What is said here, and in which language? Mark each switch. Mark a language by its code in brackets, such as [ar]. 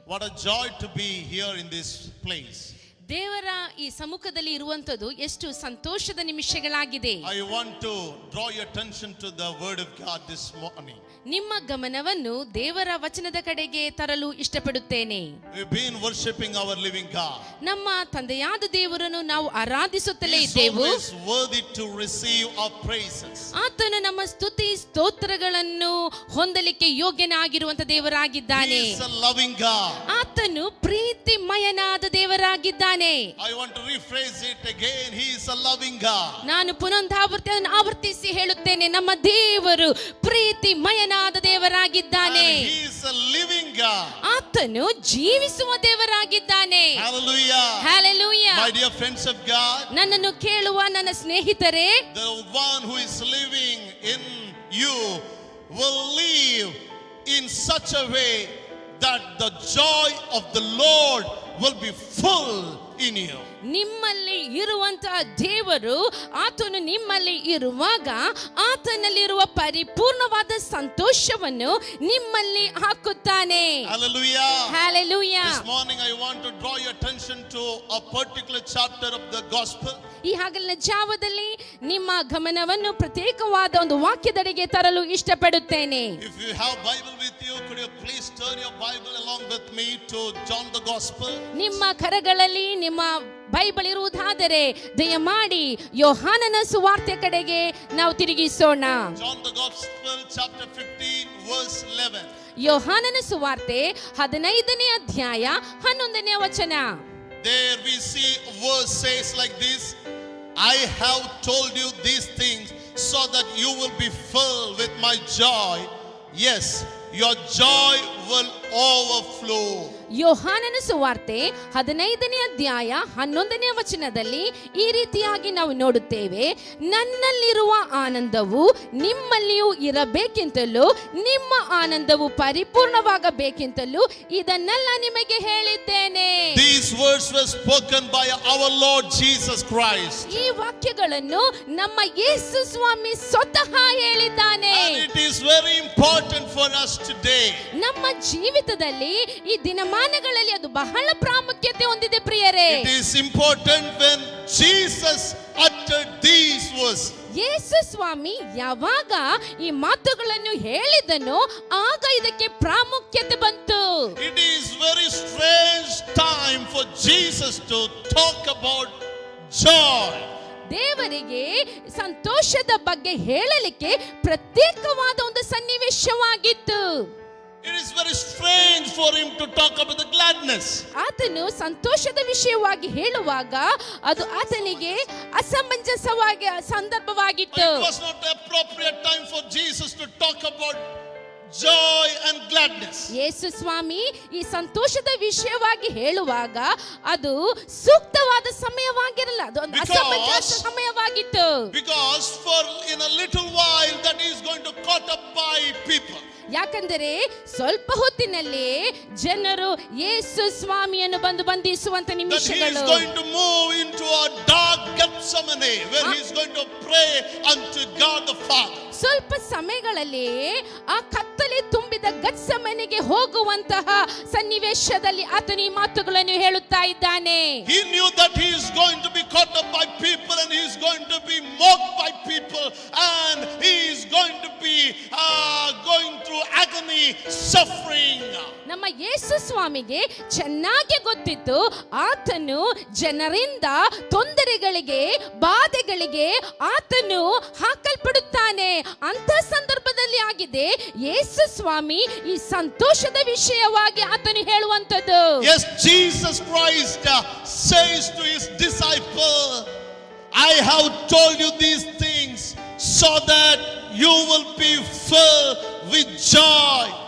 [en] What a joy to be here in this place. [kn] ದೇವರ ಈ ಸಮ್ಮುಖದಲ್ಲಿ ಇರುವಂತದ್ದು ಎಷ್ಟು ಸಂತೋಷದ ನಿಮಿಷಗಳಾಗಿದೆ. [en] I want to draw your attention to the word of God this morning. [kn] ನಿಮ್ಮ ಗಮನವನ್ನು ದೇವರ ವಚನದ ಕಡೆಗೆ ತರಲು ಇಷ್ಟಪಡುತ್ತೇನೆ. [en] We've been worshiping our living God. [kn] ನಮ್ಮ ತಂದೆಯಾದ ದೇವರನ್ನು ನಾವು ಆರಾಧಿಸುತ್ತಲೇ ಇದ್ದೆವು. [en] He is worthy to receive our praises. [kn] ಆತನು ನಮ್ಮ ಸ್ತುತಿ ಸ್ತೋತ್ರಗಳನ್ನು ಹೊಂದಲಿಕ್ಕೆ ಯೋಗ್ಯನಾಗಿರುವಂತ ದೇವರಾಗಿದ್ದಾನೆ. [en] He is a loving God. [kn] ಆತನು ಪ್ರೀತಿಮಯನಾದ ದೇವರಾಗಿದ್ದಾನೆ. [en] I want to rephrase it again. He is a loving God. [kn] ನಾನು ಆವರ್ತಿಸಿ ಹೇಳುತ್ತೇನೆ, ನಮ್ಮ ದೇವರು ಪ್ರೀತಿಮಯನಾದ ದೇವರಾಗಿದ್ದಾನೆ. [en] And he is a living God. [kn] ಆತನು ಜೀವಿಸುವ ದೇವರಾಗಿದ್ದಾನೆ. [en] Hallelujah. Hallelujah. My dear friends of God, [kn] ನನ್ನನ್ನು ಕೇಳುವ ನನ್ನ ಸ್ನೇಹಿತರೆ, [en] the one who is living in you will live in such a way that the joy of the Lord will be full in you. [kn] ನಿಮ್ಮಲ್ಲಿ ಇರುವಂತಹ ದೇವರು, ಆತನು ನಿಮ್ಮಲ್ಲಿ ಇರುವಾಗ ಆತನಲ್ಲಿರುವ ಪರಿಪೂರ್ಣವಾದ ಸಂತೋಷವನ್ನು ನಿಮ್ಮಲ್ಲಿ ಹಾಕುತ್ತಾನೆ. [en] Hallelujah. Hallelujah. This morning I want to draw your attention to a particular chapter of the gospel. [kn] ಈ ಹಗಲಿನ ಜಾವದಲ್ಲಿ ನಿಮ್ಮ ಗಮನವನ್ನು ಪ್ರತ್ಯೇಕವಾದ ಒಂದು ವಾಕ್ಯದೆಡೆಗೆ ತರಲು ಇಷ್ಟಪಡುತ್ತೇನೆ. [en] If you have Bible with you, could you please turn your Bible along with me to John the Gospel? [kn] ನಿಮ್ಮ ಕರಗಳಲ್ಲಿ ನಿಮ್ಮ ಬೈಬಲ್ ಇರುವುದಾದರೆ ದಯಮಾಡಿ ಯೋಹಾನನ ಸುವಾರ್ತೆ ಕಡೆಗೆ ನಾವು ತಿರುಗಿಸೋಣ. [en] John the Gospel chapter 15 verse 11. [kn] ಯೋಹಾನನ ಸುವಾರ್ತೆ 15ನೇ ಅಧ್ಯಾಯ 11ನೇ ವಚನ. [en] There we see a verse says like this, I have told you these things so that you will be filled with my joy. Yes, your joy will overflow. [kn] ಯೋಹಾನನ ಸುವಾರ್ತೆ 15ನೇ ಅಧ್ಯಾಯ 11ನೇ ವಚನದಲ್ಲಿ ಈ ರೀತಿಯಾಗಿ ನಾವು ನೋಡುತ್ತೇವೆ, ನನ್ನಲ್ಲಿರುವ ಆನಂದವು ನಿಮ್ಮಲ್ಲಿಯೂ ಇರಬೇಕೆಂತಲೂ ನಿಮ್ಮ ಆನಂದವು ಪರಿಪೂರ್ಣವಾಗಬೇಕೆಂತಲೂ ಇದನ್ನೆಲ್ಲ ನಿಮಗೆ ಹೇಳಿದ್ದೇನೆ. [en] These words were spoken by our Lord Jesus Christ. [kn] ಈ ವಾಕ್ಯಗಳನ್ನು ನಮ್ಮ ಯೇಸು ಸ್ವಾಮಿ ಸ್ವತಃ ಹೇಳಿದ್ದಾನೆ. [en] And it is very important for us today. [kn] ನಮ್ಮ ಜೀವಿತದಲ್ಲಿ ಈ ದಿನಮಾನಗಳಲ್ಲಿ ಅದು ಬಹಳ ಪ್ರಾಮುಖ್ಯತೆ ಹೊಂದಿದೆ ಪ್ರಿಯರೇ. [en] It is important when Jesus uttered these words. [kn] ಯೇಸು ಸ್ವಾಮಿ ಯಾವಾಗ ಈ ಮಾತುಗಳನ್ನು ಹೇಳಿದನೋ ಆಗ ಇದಕ್ಕೆ ಪ್ರಾಮುಖ್ಯತೆ ಬಂತು. [en] It is very strange time for Jesus to talk about joy. [kn] ದೇವರಿಗೆ ಸಂತೋಷದ ಬಗ್ಗೆ ಹೇಳಲಿಕ್ಕೆ ಪ್ರತ್ಯೇಕವಾದ ಒಂದು ಸನ್ನಿವೇಶವಾಗಿತ್ತು. [en] It is very strange for him to talk about the gladness. [kn] ಆತನು ಸಂತೋಷದ ವಿಷಯವಾಗಿ ಹೇಳುವಾಗ ಅದು ಆತನಿಗೆ ಅಸಮಂಜಸವಾಗಿ ಸಂದರ್ಭವಾಗಿತ್ತು. [en] It was not the appropriate time for Jesus to talk about joy and gladness. [kn] ಯೇಸು ಸ್ವಾಮಿ ಈ ಸಂತೋಷದ ವಿಷಯವಾಗಿ ಹೇಳುವಾಗ ಅದು ಸೂಕ್ತವಾದ ಸಮಯವಾಗಿರಲ್ಲ, ಅದು ಒಂದು ಅಸಮಂಜಸ ಸಮಯವಾಗಿತ್ತು. [en] Because for in a little while that is going to caught up by people. [kn] ಯಾಕಂದರೆ ಸ್ವಲ್ಪ ಹೊತ್ತಿನಲ್ಲಿ ಜನರು ಯೇಸು ಸ್ವಾಮಿಯನ್ನು ಬಂದು ಬಂಧಿಸುವಂತ [en] That he is [kn] ನಿಮಿಷಗಳು. [en] going to move into a dark Gethsemane where he is going to pray unto God the Father. [kn] ಸ್ವಲ್ಪ ಸಮಯಗಳಲ್ಲಿ ಆ ಕತ್ತಲೆ ತುಂಬಿದ ಗತ್ಸಮನೆಗೆ ಹೋಗುವಂತಹ ಸನ್ನಿವೇಶದಲ್ಲಿ ಆತನು ಈ ಮಾತುಗಳನ್ನು ಹೇಳುತ್ತಾ ಇದ್ದಾನೆ. [en] He knew that he is going to be caught up by people and he is going to be mocked by people and he is going to be going through agony, suffering. [kn] ನಮ್ಮ ಯೇಸು ಸ್ವಾಮಿಗೆ ಚೆನ್ನಾಗಿ ಗೊತ್ತಿತ್ತು ಆತನು ಜನರಿಂದ ತೊಂದರೆಗಳಿಗೆ ಬಾಧೆಗಳಿಗೆ ಆತನು ಹಾಕಲ್ಪಡುತ್ತಾನೆ. ಅಂತ ಸಂದರ್ಭದಲ್ಲಿ ಆಗಿದೆ ಯೇಸು ಸ್ವಾಮಿ ಈ ಸಂತೋಷದ ವಿಷಯವಾಗಿ ಆತನು ಹೇಳುವಂತದ್ದು. [en] Yes, Jesus Christ says to his disciple, I have told you these things so that you will be filled with joy.